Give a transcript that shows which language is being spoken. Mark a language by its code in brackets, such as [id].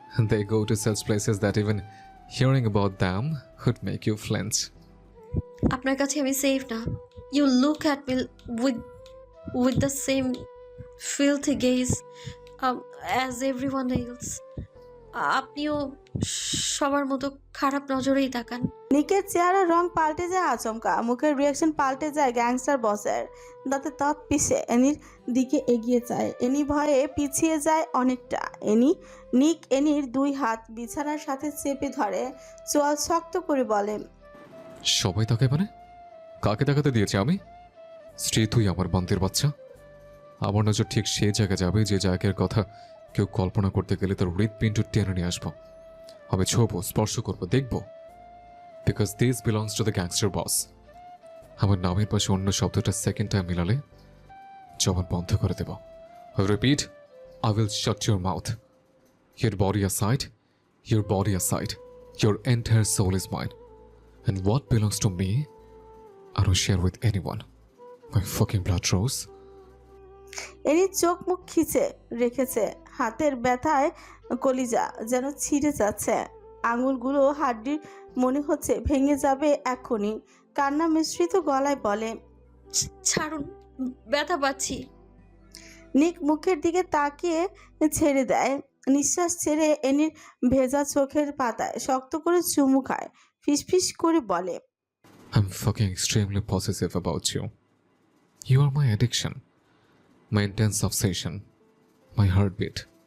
[en] They go to such places that even hearing about them would make you flinch. [bn] আপনার কাছে আমি safe না। [en] You look at me with the same filthy gaze as everyone else. [bn] আপনিও সবার মতো খারাপ নজরেই তাকান। নিকের চেহারার রং পাল্টে যায় আচমকা। মুখের রিয়াকশন পাল্টে যায় গ্যাংস্টার বসের। দাঁতে দাঁত পিষে এনির দিকে এগিয়ে যায়। এনি ভয়ে পিছিয়ে যায় অনেকটা। নিক এনির দুই হাত বিছানার সাথে চেপে ধরে, চোয়াল শক্ত করে বলে, সবাই তাকে মানে কাকে তাকাতে দিয়েছে আমি? স্ত্রী তুই আমার বান্তির বাচ্চা। আমার নজর ঠিক সেই জায়গায় যাবে যে জায়গার কথা কেউ কল্পনা করতে গেলে তার হৃৎপিণ্ড টেনে নিয়ে আসবো। আমি ছোবো, স্পর্শ করবো, দেখবো। [en] Because this belongs to the gangster boss. [bn] আমার নামের পাশে অন্য শব্দটা সেকেন্ড টাইম মিলালে জবান বন্ধ করে দেব। [en] Repeat, I will shut your mouth. Your body aside, your body aside, your entire soul is mine. And what belongs to me, I don't share with anyone. My fucking blood rose. [bn] Any চোখ মুখ খিচে রেখেছে। হাতের ব্যথায় কলিজা যেন ছিঁড়ে যাচ্ছে। আঙুলগুলো হাড্ডির মনে হচ্ছে ভেঙে যাবে এক্ষুনি। কান্না মিশ্রিত গলায় বলে, ছাড়ুন, ব্যথা পাচ্ছি। নিক মুখের দিকে তাকিয়ে ছেড়ে দেয়। নিঃশ্বাস ছেড়ে এনির ভেজা চোখের পাতায় শক্ত করে চুমু খায়। ফিসফিস করে বলে, [en] I'm fucking extremely possessive about you. You are my addiction, my intense obsession, my heartbeat.